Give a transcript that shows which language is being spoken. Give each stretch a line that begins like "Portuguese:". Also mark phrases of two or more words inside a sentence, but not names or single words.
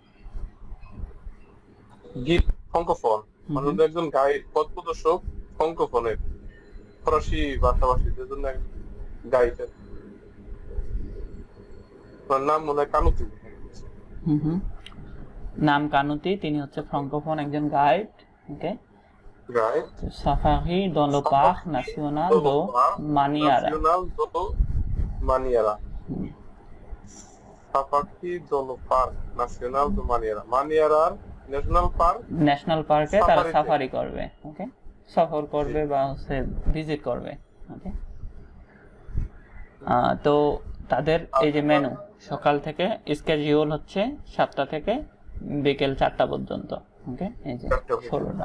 French: guide francophone,
Bangla: মানে একজন গাইড, পথ প্রদর্শক ফ্রাঙ্কোফোনের, ফরাসি ভাষাভাষীদের জন্য এক গাইড। তার নাম মনে হয় কানুতি। নাম কানুতি, তিনি হচ্ছে ফ্রাঙ্কোফোন একজন গাইড, ওকে। গাইড
French: সাফাহি dans le parc national de Maniara, মানিয়ারা। সাফাকি dans le parc national de Maniara,
Bangla: মানিয়ারার ন্যাশনাল পার্কে তারা সাফারি করবে, ওকে, সফর করবে বা হচ্ছে ভিজিট করবে, ওকে। তো তাদের এই যে মেনু, সকাল থেকে স্কেডিউল হচ্ছে 7টা থেকে বিকেল 4টা পর্যন্ত, ওকে, এই যে 16টা।